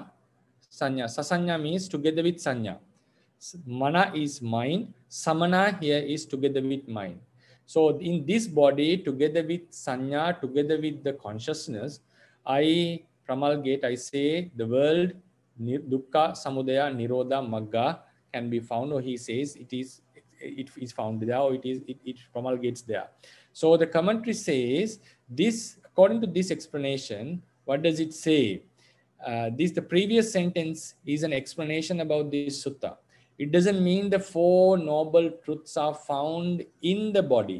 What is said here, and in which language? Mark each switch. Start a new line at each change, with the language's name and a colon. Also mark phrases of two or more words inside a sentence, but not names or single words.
English: Sasanya means together with sanya. Mana is mind. Samana here is together with mind. So in this body, together with sanya, together with the consciousness, I promulgate, I say the world,
Pali: dukkha, samudaya, nirodha, magga
English: can be found, or he says it is found there, or it promulgates there. So the commentary says this, according to this explanation, what does it say? The previous sentence is an explanation about this sutta. It doesn't mean the Four Noble Truths are found in the body.